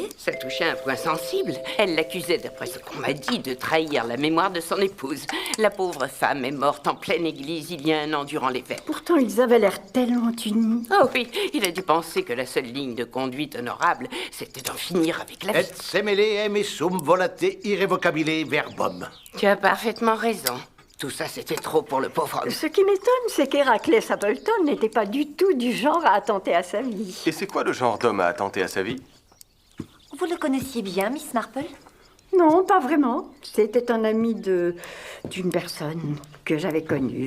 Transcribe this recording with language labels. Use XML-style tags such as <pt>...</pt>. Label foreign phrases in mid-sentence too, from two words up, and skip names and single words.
<fr>Ça touchait un point sensible. Elle l'accusait, d'après ce qu'on m'a dit, de trahir la mémoire de son épouse. La pauvre femme est morte en pleine église il y a 1 an durant les fêtes. Pourtant, ils avaient l'air tellement unis. Oh oui, il a dû penser que la seule ligne de conduite honorable, c'était d'en finir avec la vie.</fr> <la>Et semele emissum volate irrevocabile verbum.</la> <fr>Tu as parfaitement raison. Tout ça, c'était trop pour le pauvre homme. Ce qui m'étonne, c'est qu'Héraclès Appleton n'était pas du tout du genre à attenter à sa vie. Et c'est quoi le genre d'homme à attenter à sa vie? Vous le connaissiez bien, Miss Marple? Non, pas vraiment. C'était un ami d'une personne que j'avais connue.</fr>